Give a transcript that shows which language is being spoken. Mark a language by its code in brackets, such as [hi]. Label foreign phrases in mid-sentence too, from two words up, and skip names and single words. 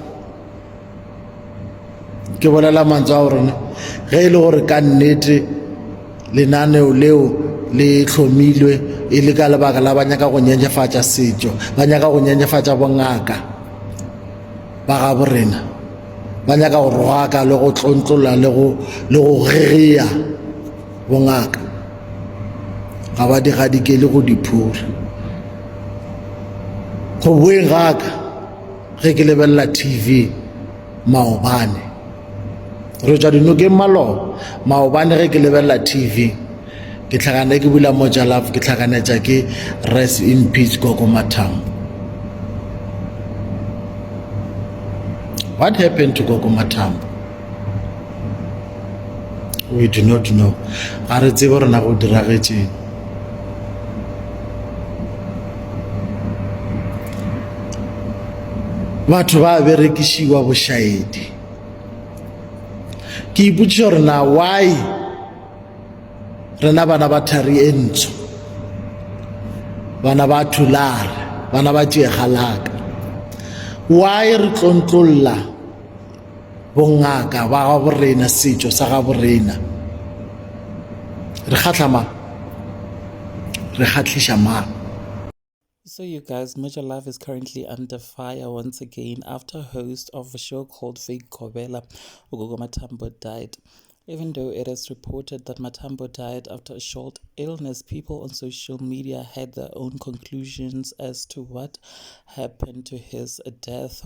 [nso] ke bolela mantswe a gorena ge e le gore ka nnete lenaneo leo le hlomilwe e le ka lebaka la ba nyaka go nyenyefatša setšo ba nyaka go nyenyefatša bongaka ba ga borena ba nyaka go roaka le go tlontlola le go gegeya bongaka ga ba digadikele go diphura go boeng gaka ge ke lebelela TV maobane re tšwa dinokeng maloba maobane ge ke lebelela TV ke tlhakane ke bula Mojalove ke tlhakanetša ke [en] rest in peace [nso] Gogo Mathambo. [en] What happened to Gogo Mathambo? We do not know. [nso] Ga re tsebe gore na go diragetšeng. Batho ba berekišiwa bošaedi. Ke ipotšiša gore na why rena bana ba thari e ntsho, bana ba thulare, bana ba tšegalaka, why re tlontlolla bongaka ba ga borena, setšo sa ga borena? Re kgatlha mang? Re kgatlhiša mang? [en] So, you guys, Mojalove is currently under fire once again after a host of a show called Fake Gobela, Ugogo Matambo, died. Even though it is reported that Matambo died after a short illness, people on social media had their own conclusions as to what happened to his death.